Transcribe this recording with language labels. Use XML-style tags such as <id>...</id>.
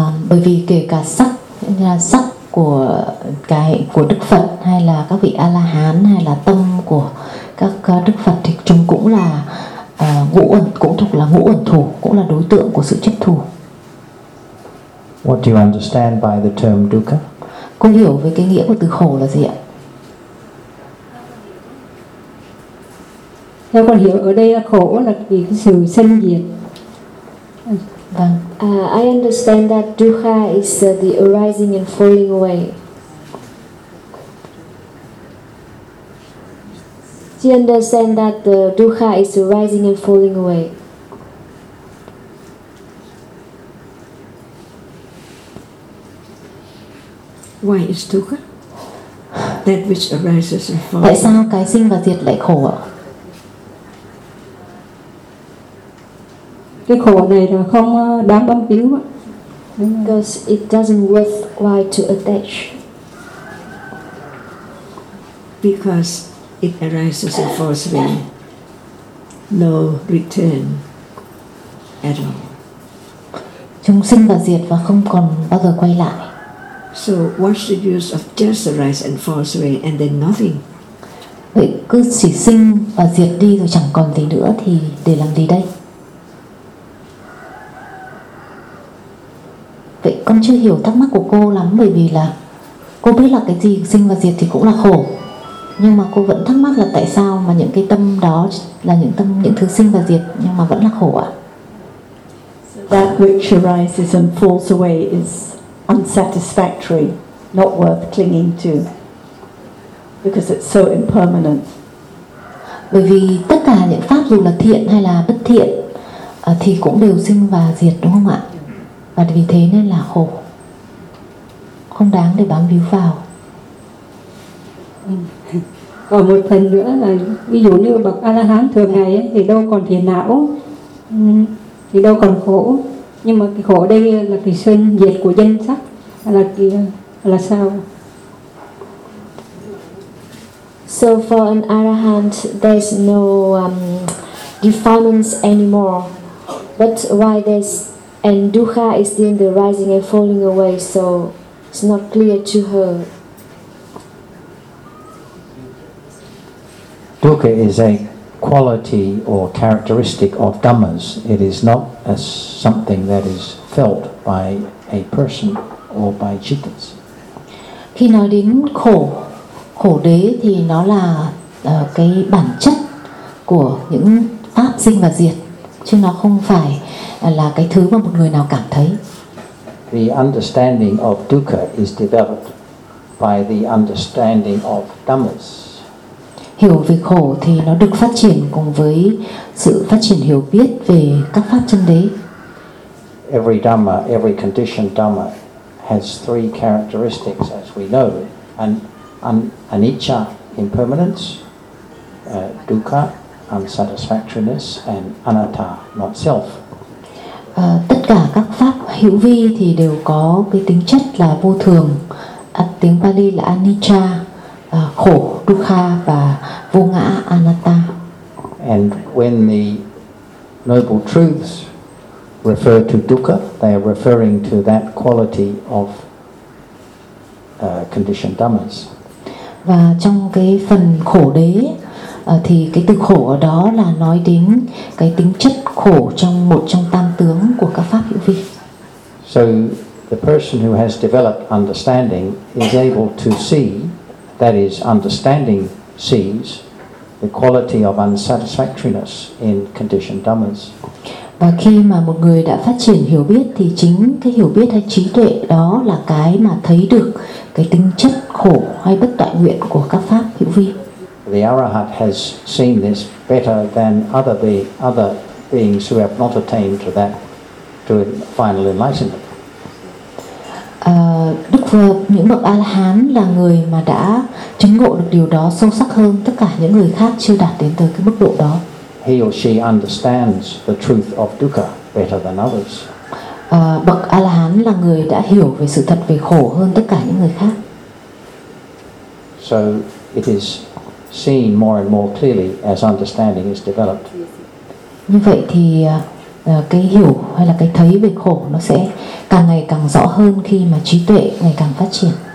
<vi>Bởi vì kể cả sắc, như là sắc của cái của Đức Phật hay là các vị A La Hán hay là tâm của các Đức Phật thì chúng cũng là ngũ ẩn, cũng thuộc là ngũ ẩn thủ, cũng là đối tượng của sự chấp thủ.</vi> <en>What do you understand by the term dukkha?</en> <vi>Cô hiểu về cái nghĩa của từ khổ là gì ạ? Theo con hiểu ở đây là khổ là vì cái sự sinh diệt. Vâng.</vi> <en>I understand that dukkha is the arising and falling away. She understand that the dukkha is arising and falling away. Why is dukkha? That which arises and falls.</en> <vi>Tại sao cái sinh và diệt lại khổ ạ? Cái khổ này là không đáng bám víu ạ.</vi> <en>Because it doesn't worth while to attach. Because it arises and falls away. No return at all.</en> <vi>Chúng sinh và diệt và không còn bao giờ quay lại.</vi> <en>So what's the use of just arise and falls away and then nothing?</en> <vi>Vậy cứ chỉ sinh và diệt đi rồi chẳng còn gì nữa thì để làm gì đây? Vậy con chưa hiểu thắc mắc của cô lắm bởi vì là cô biết là cái gì sinh và diệt thì cũng là khổ. Nhưng mà cô vẫn thắc mắc là tại sao mà những cái tâm đó là những tâm, những thứ sinh và diệt nhưng mà vẫn là khổ ạ?</vi> <en>That which arises and falls away is unsatisfactory, not worth clinging to, because it's so impermanent.</en> <vi>Bởi vì tất cả những pháp dù là thiện hay là bất thiện thì cũng đều sinh và diệt đúng không ạ? Và vì thế nên là khổ, không đáng để bám víu vào. Còn một phần nữa là ví dụ như bậc A-la-hán thường ngày ấy, thì đâu còn phiền não, thì đâu còn khổ. Nhưng mà cái khổ ở đây là cái sinh diệt của danh sắc là cái, là sao?</vi> <en>So for an arahant, there's no defilements anymore. But why there's and dukkha is in the rising and falling away, so it's not clear to her. Dukkha is a quality or characteristic of dhammas. It is not as something that is felt by a person or by cittas.</en> <vi>Khi nói đến khổ, khổ đế thì nó là cái bản chất của những pháp sinh và diệt, chứ nó không phải là cái thứ mà một người nào cảm thấy.</vi> <en>The understanding of dukkha is developed by the understanding of dhammas.</en> <vi>Hiểu về khổ thì nó được phát triển cùng với sự phát triển hiểu biết về các pháp chân đế.</vi> <en>Every dhamma, every conditioned dhamma has three characteristics as we know, anicca, impermanence, dukkha, unsatisfactoriness, and anatta, not self.</en> <vi>Tất cả các pháp hữu vi thì đều có cái tính chất là vô thường, tiếng Pali là anicca, khổ, dukkha và vô ngã, anatta.</vi> <en>And when the noble truths refer to dukkha, they are referring to that quality of conditioned dhammas.</en> <vi>Và trong cái phần khổ đế thì cái từ khổ ở đó là nói đến cái tính chất khổ trong một trong tam tướng của các pháp hữu vi.</vi> <en>So the person who has developed understanding is able to see, that is, understanding sees the quality of unsatisfactoriness in conditioned dhammas.</en> <vi>Và khi mà một người đã phát triển hiểu biết thì chính cái hiểu biết hay trí tuệ đó là cái mà thấy được cái tính chất khổ hay bất toại nguyện của các pháp hữu vi.</vi> <en>The arahat has seen this better than other beings who have not attained to that, to final enlightenment.</en> <vi>Đức Phật, những bậc A-la-hán là người mà đã chứng ngộ được điều đó sâu sắc hơn tất cả những người khác chưa đạt đến tới cái mức độ đó.</vi> <en>He or she understands the truth of dukkha better than others.</en> <vi>Bậc A-la-hán là người đã hiểu về sự thật về khổ hơn tất cả những người khác.</vi> <en>So it is seen more and more clearly as understanding is developed.</en> <vi>Như vậy thì cái hiểu hay là cái thấy về khổ nó sẽ càng ngày càng rõ hơn khi mà trí tuệ ngày càng phát triển.</vi>